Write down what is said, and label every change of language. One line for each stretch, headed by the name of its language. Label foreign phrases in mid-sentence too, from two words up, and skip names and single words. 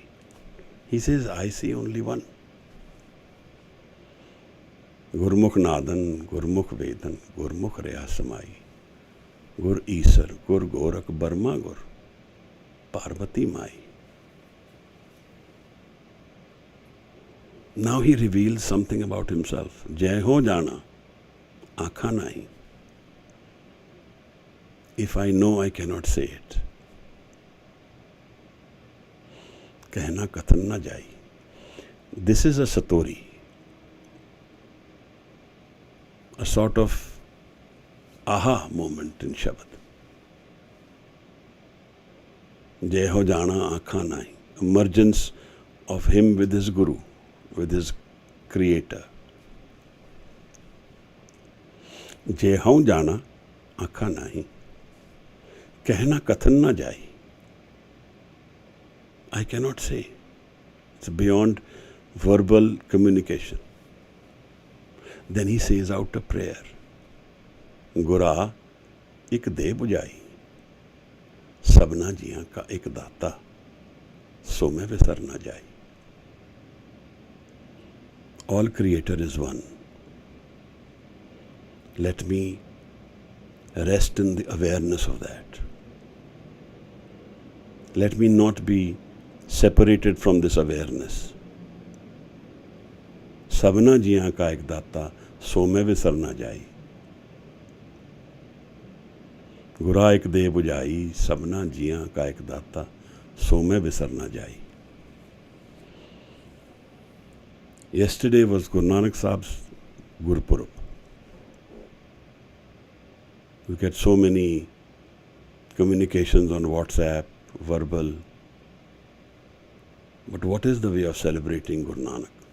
English: He says, I see only one.
Punjabi: ਗੁਰਮੁਖਿ ਨਾਦੰ ਗੁਰਮੁਖਿ ਵੇਦੰ ਗੁਰਮੁਖਿ ਰਹਿਆ ਸਮਾਈ, ਗੁਰੁ ਈਸਰੁ ਗੁਰੁ ਗੋਰਖੁ ਬਰਮਾ ਗੁਰੁ, ਪਾਰਬਤੀ ਮਾਈ.
English: Now He reveals something about Himself.
Punjabi: ਜੇ ਹਉ ਜਾਣਾ ਆਖਾ ਨਾਹੀ.
English: If I know, I cannot say it.
Punjabi: ਕਹਣਾ ਕਥਨੁ ਨ ਜਾਈ.
English: This is a satori, a sort of aha moment in Shabad.
Punjabi: ਜੇ ਹਉ ਜਾਣਾ ਆਖਾ ਨਾਹੀ.
English: Emergence of him with his Guru, with his Creator.
Punjabi: ਜੇ ਹਉ ਜਾਣਾ ਆਖਾ ਨਾਹੀ. ਕਹਣਾ ਕਥਨੁ ਨ ਜਾਈ.
English: I cannot say. It's beyond verbal communication. Then he says out a prayer.
Punjabi: ਗੁਰਾ ਇਕ ਦੇਹਿ ਬੁਝਾਈ ਸਭਨਾ ਜੀਆ ਕਾ ਇਕੁ ਦਾਤਾ ਸੋ ਮੈ ਵਿਸਰਿ ਨ ਜਾਈ.
English: All Creator is one. Let me rest in the awareness of that. Let me not be separated from this awareness.
Punjabi: ਸਭਨਾ ਜੀਆ ਕਾ ਇਕੁ ਦਾਤਾ ਸੋ ਮੈ ਵਿਸਰਿ ਨ ਜਾਈ. ਗੁਰਾ ਇਕ ਦੇਹਿ ਬੁਝਾਈ ਸਭਨਾ ਜੀਆ ਕਾ ਇਕੁ ਦਾਤਾ ਸੋ ਮੈ ਵਿਸਰਿ ਨ ਜਾਈ.
English: Yesterday was Guru Nanak Sahib's Gurpurab. We get so many communications on WhatsApp, verbal. But what is the way of celebrating Guru Nanak?